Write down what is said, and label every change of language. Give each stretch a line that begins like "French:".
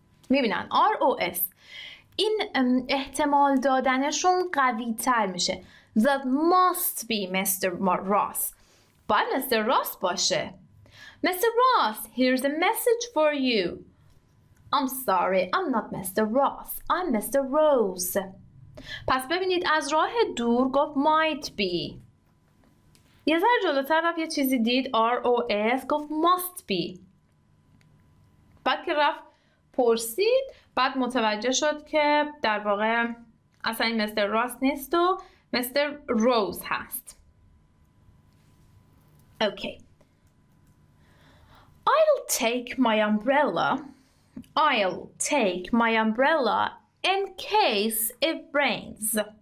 Persian: میبینن R-O-S. این احتمال دادنشون قوی تر میشه.
English: That must be Mr. Ross.
Persian: باید Mr. Ross باشه.
English: Mr. Ross, here's a message for you. I'm sorry, I'm not Mr. Ross. I'm Mr. Rose.
Persian: پس ببینید از راه دور گفت might be. یه ذره جلوتر رفت یه چیزی دید R-O-S گفت must be. بعد که رفت پرسید بعد متوجه شد که در واقع اصلا این Mr. Ross نیست و Mr. Rose هست.
English: Okay. I'll take my umbrella. I'll take my umbrella in case it rains.